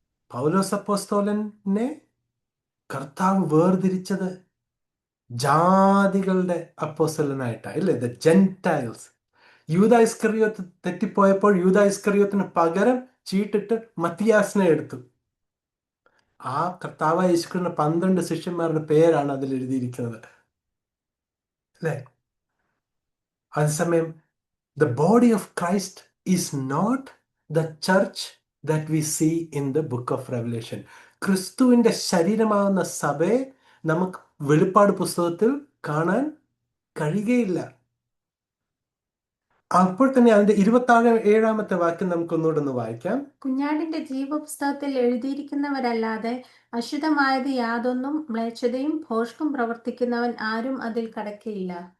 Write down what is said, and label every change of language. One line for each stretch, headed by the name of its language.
Malayalam: പൗലോസ് അപ്പോസ്തലനെ കർത്താവ് വേർതിരിച്ചത് ജാതികളുടെ അപ്പോസ്തലനായിട്ടാണ്, ഇല്ലേ?
English: The Gentiles.
Malayalam: യൂദാ ഇസ്കറിയോത്ത് തെറ്റിപ്പോയപ്പോൾ യൂദാ ഇസ്കറിയോത്തിന് പകരം ചീട്ടിട്ട് മത്തിയാസിനെ എടുത്തു. ആ കർത്താവ് യേശുക്രിസ്തുവിന്റെ 12 ശിഷ്യന്മാരുടെ പേരാണ് അതിൽ എഴുതിയിരിക്കുന്നത്, അല്ലേ? അതേസമയം
English: the body of Christ is not the church that we see in the book of Revelation.
Malayalam: ക്രിസ്തുവിന്റെ ശരീരമാകുന്ന സഭയെ നമുക്ക് വെളിപ്പാട് പുസ്തകത്തിൽ കാണാൻ കഴിയുകയില്ല. അപ്പോൾ തന്നെ അതിന്റെ 27 വാക്യം നമുക്കൊന്നുകൂടെ ഒന്ന് വായിക്കാം. കുഞ്ഞാടിന്റെ ജീവപുസ്തകത്തിൽ എഴുതിയിരിക്കുന്നവരല്ലാതെ അശുദ്ധമായത് യാതൊന്നും മ്ലേച്ഛതയും ഭോഷ്കും പ്രവർത്തിക്കുന്നവൻ ആരും അതിൽ കടക്കയില്ല.